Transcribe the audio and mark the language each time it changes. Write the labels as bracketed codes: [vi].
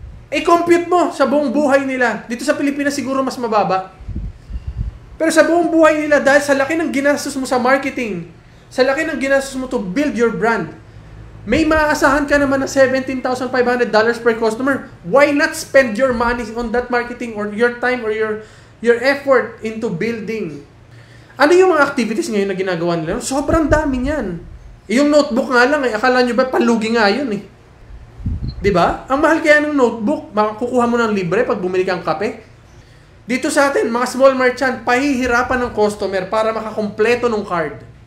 [tl] I-compute mo sa buong buhay nila. Dito sa Pilipinas siguro mas mababa. Pero sa buong buhay nila, dahil sa laki ng ginastos mo sa marketing, sa laki ng ginastos mo [en] to build your brand, [tl] may maaasahan ka naman na $17,500 per customer. [en] Why not spend your money on that marketing or your time or your effort into building? [tl] Ano yung mga activities ngayon na ginagawa nila? Sobrang dami niyan. Yung notebook nga lang, akala nyo ba palugi nga yun Diba? Ang mahal kaya ng notebook, makukuha mo ng libre pag bumili kang kape. Dito sa atin, mga small merchant, pahihirapan ng customer para makakompleto ng card.